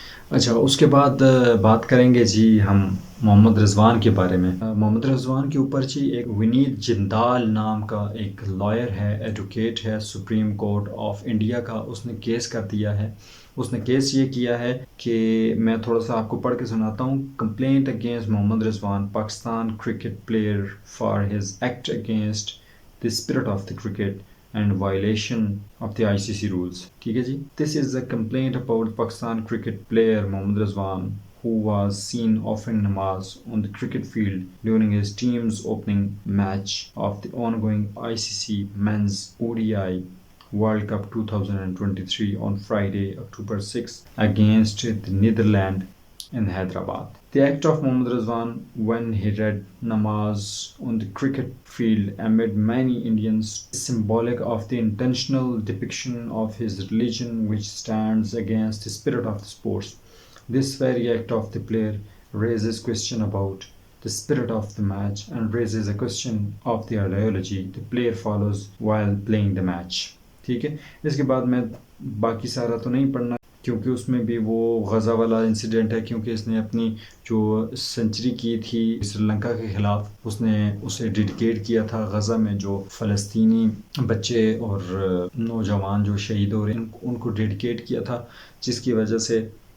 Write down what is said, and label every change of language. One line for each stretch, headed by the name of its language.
Urdu: اچھا، اس کے بعد بات کریں گے جی ہم محمد رضوان کے بارے میں۔ محمد رضوان کے اوپر جی ایک ونیت جندال نام کا ایک لائر ہے، ایڈوکیٹ ہے سپریم کورٹ آف انڈیا کا، اس نے کیس کر دیا ہے۔ اس نے کیس یہ کیا ہے کہ میں تھوڑا سا آپ کو پڑھ کے سناتا ہوں۔
English: Complaint against Muhammad Rizwan, Pakistan cricket player for his act against the spirit of the cricket and violation of the ICC rules.
Urdu: ٹھیک ہے جی،
English: this is a complaint about Pakistan cricket player Mohammad Rizwan who was seen offering namaz on the cricket field during his team's opening match of the ongoing ICC Men's ODI World Cup 2023 on Friday, October 6 against the Netherlands in Hyderabad. The act of Mohammad Rizwan when he read namaz on the cricket field amid many Indians is symbolic of the intentional depiction of his religion which stands against the spirit of the sports. This very act of the player raises question about the spirit of the match and raises a question of the ideology the player follows while playing the match.
Urdu: ٹھیک ہے، اس کے بعد میں باقی سارا تو نہیں پڑھنا، کیونکہ اس میں بھی وہ غزہ والا انسیڈنٹ ہے، کیونکہ اس نے اپنی جو سنچری کی تھی سری لنکا کے خلاف، اس نے اسے ڈیڈیکیٹ کیا تھا غزہ میں جو فلسطینی بچے اور نوجوان جو شہید ہو رہے ہیں ان کو ڈیڈیکیٹ کیا تھا، جس کی وجہ سے